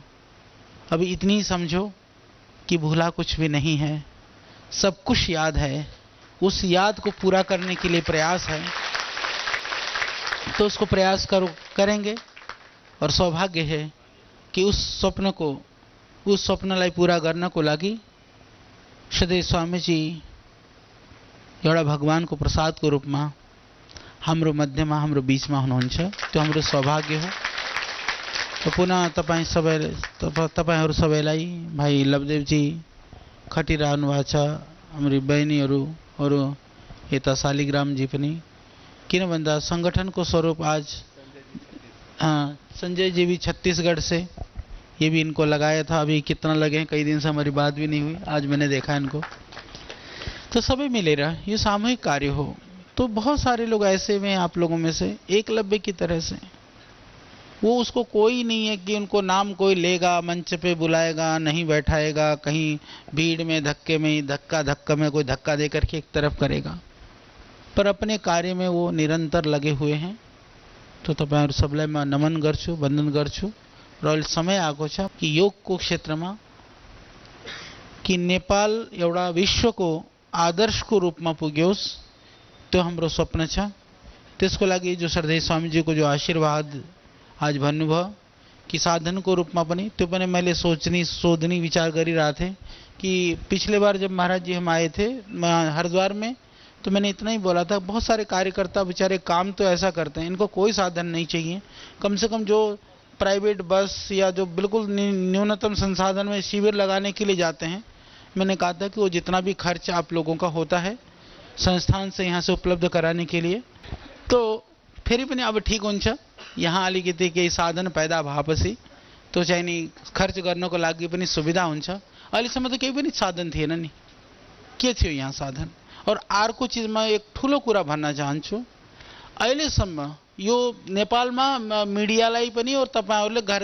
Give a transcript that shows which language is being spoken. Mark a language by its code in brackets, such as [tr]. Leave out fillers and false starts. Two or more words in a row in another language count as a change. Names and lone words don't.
[hi] अभी इतनी ही समझो कि भूला कुछ भी नहीं है, सब कुछ याद है। उस याद को पूरा करने के लिए प्रयास है, तो उसको प्रयास करेंगे और सौभाग्य है कि उस [ne] स्वप्नलाई पूरा गर्नको लागि सधैँ स्वामीजी एउटा भगवानको प्रसादको रूपमा हाम्रो मध्यमा हाम्रो बीचमा हुनुहुन्छ। त्यो हाम्रो सौभाग्य हो। तो पुनः तपाईहरू सबैलाई भाइ लवदेवजी खटिरहनु भएको छ, हाम्रो बहिनीहरू अरू यता शालिग्रामजी पनि, किन भन्दा संगठनको स्वरूप आज संजय जी [hi] भी छत्तीसगढ़ से, ये भी इनको लगाया था। अभी कितना लगे हैं, कई दिन से हमारी बात भी नहीं हुई, आज मैंने देखा इनको। तो सभी मिलेगा, ये सामूहिक कार्य हो। तो बहुत सारे लोग ऐसे में आप लोगों में से एकलव्य की तरह से, वो उसको कोई नहीं है कि उनको नाम कोई लेगा, मंच पे बुलाएगा, नहीं बैठाएगा, कहीं भीड़ में धक्के में धक्का में कोई धक्का दे करके एक तरफ करेगा, पर अपने कार्य में वो निरंतर लगे हुए हैं। [ne] तो तपाईहरु सबलाई म नमन गर्छु, वन्दन गर्छु। र अहिले समय आएको छ कि योगको क्षेत्रमा कि नेपाल एउटा विश्वको आदर्शको रूपमा पुग्योस्, त्यो हाम्रो स्वप्न छ। त्यसको लागि जो श्रद्धेय स्वामीजीको जो आशीर्वाद आज भन्नुभयो कि साधनको रूपमा पनि, त्यो पनि मैले सोधनी विचार गरिरहेको थिएँ कि [hi] पिछले बार जब महाराज जी हम आए थे हरिद्वार में, तो मैंने इतना ही बोला था, बहुत सारे कार्यकर्ता बेचारे काम तो ऐसा करते हैं, इनको कोई साधन नहीं चाहिए। कम से कम जो प्राइवेट बस या जो बिल्कुल न्यूनतम संसाधन में शिविर लगाने के लिए जाते हैं, मैंने कहा था कि वो जितना भी खर्च आप लोगों का होता है संस्थान से यहाँ से उपलब्ध कराने के लिए, तो [ne] फेरि पनि अब ठीक हुन्छ। यहाँ अलिकति केही साधन पैदा भएपछि तो चाहिँ नि खर्च गर्नको लागि पनि सुविधा हुन्छ। अहिलेसम्म त केही पनि साधन थिएन नि, के थियो यहाँ साधन। और अर्को चीजमा एक ठुलो कुरा भन्न चाहन्छु, अहिलेसम्म यो नेपालमा मिडियालाई पनि और तपाईहरुले घर